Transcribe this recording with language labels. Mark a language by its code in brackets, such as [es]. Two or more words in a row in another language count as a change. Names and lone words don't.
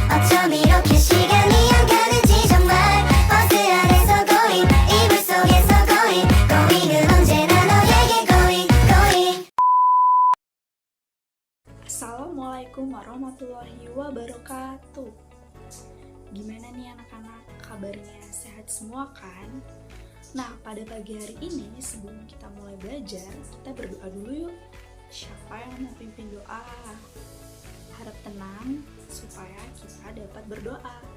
[ko] 어쩜 이렇게 시간이 안 가는지 정말 버스 안에서 고잉 이불 속에서 고잉 고잉은 언제나 너에게 [en] going going. [ar] السلام عليكم ورحمة الله وبركاته. [id] Gimana nih anak-anak, kabarnya sehat semua kan? Nah, pada pagi hari ini sebelum kita mulai belajar, kita berdoa dulu yuk. Siapa yang mau pimpin doa? Harap tenang supaya kita dapat berdoa.